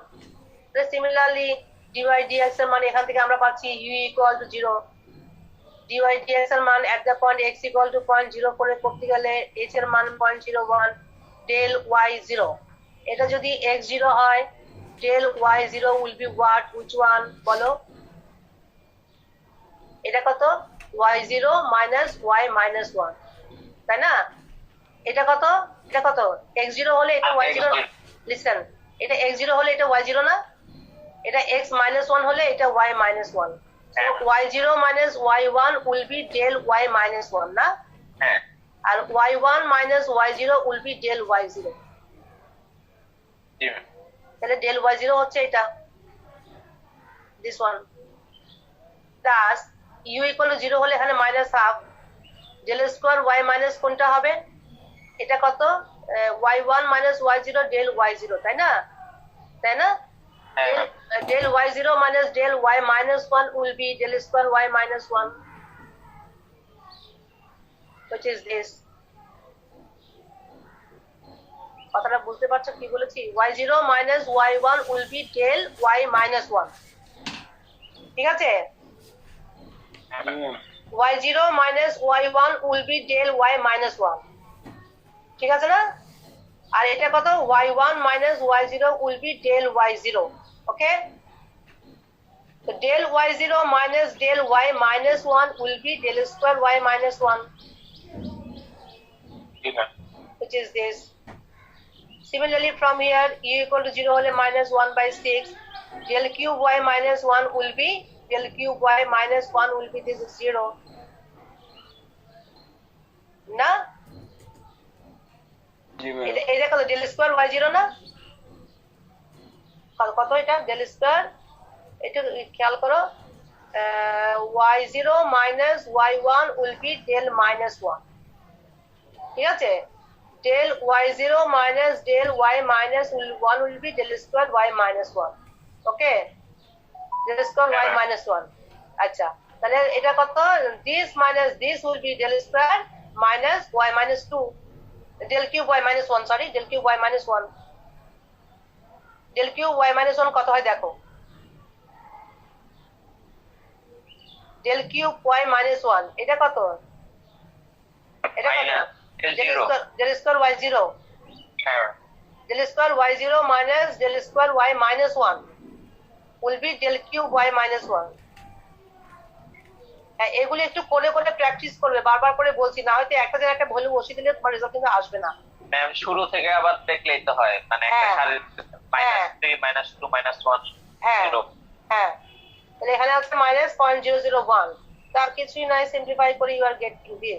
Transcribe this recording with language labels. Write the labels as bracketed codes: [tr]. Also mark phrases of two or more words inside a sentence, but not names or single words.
[en] Similarly, dy dx [bn] এর মান এখান থেকে আমরা পাচ্ছি [en] u equal to 0, dy dx [bn] এর মান [en] at the point x equal to 0.04 [bn] এ করতে গেলে [en] h [bn] এর মান [en] 0.01 del y0, [bn] এটা যদি x0 হয় [en] del y0 will be what, which one [bn] বলো, এটা কত, [en] y0 minus y minus 1, [bn] তাই না? এটা কত, এটা কত, x0 হলে এটা y0, লিসেন, এটা x0 হলে এটা y0 না, এটা [en] x minus 1 [bn] হলে এটা [en] y minus 1, so y0 minus y1 will be del y minus 1 [bn] না, আর [en] y1 minus y0 will be del y0, [bn] তাহলে del y0 হচ্ছে এটা, [en] this one, thus u equal to 0 [bn] হলে এখানে [en] minus half del square y minus [bn] কোনটা হবে, এটা কত, [en] y1 minus y0 del y0, [bn] তাই না, তাই না, [en] del y0 minus del y minus 1 will be del square y minus 1, which is this। [bn] কথাটা বুঝতে পারছো কি বলেছি, [en] y0 minus y1 will be del y minus 1, [bn] ঠিক আছে, [en] y0 minus y1 will be del y minus 1, [bn] ঠিক আছে না, আর এটা কত, [en] y1 minus y0 will be del y0, okay, so del y0 minus del y minus 1 will be del square y minus 1, which is this। Similarly, from here u equal to 0 hole minus 1/6 del cube y minus 1 will be del cube y minus 1 will be this is 0 না, [bn] জি ম্যাম। এটা কত, [en] del square y0 [bn] না, কত এটা [en] del square, [bn] এটা খেয়াল করো, [en] y0 minus y1 will be del minus 1, [bn] ঠিক আছে, [en] del y0 minus del y minus 1 will be del square y minus 1, okay, del square y minus 1। [bn] আচ্ছা, তাহলে এটা কত, [en] this minus this will be del square minus y minus 2, del cube y minus 1, sorry, del cube y minus 1, del cube y minus 1 [bn] কত হয় দেখো, [en] del cube y minus 1 [bn] এটা কত, এটা কত, [en] del square y0, del square y0 minus del square y minus 1 will be del cube y minus 1, [bn] হ্যাঁ, এগুলো একটু করে করে প্র্যাকটিস করবে, বারবার করে বলছি, না হয়তো একটা জায়গায় একটা ভ্যালু বসিয়ে দিলে তোমার রেজাল্ট কিন্তু আসবে না। ম্যাম শুরু থেকে আবার দেখলেই তো হয়, মানে একটা হ্যাঁ। সারির -3 -2 -1 হ্যাঁ 0। হ্যাঁ, তাহলে এখানে আছে -0.001, তার কিছুই নাই, সিম্পলিফাই করে [en] you are getting this.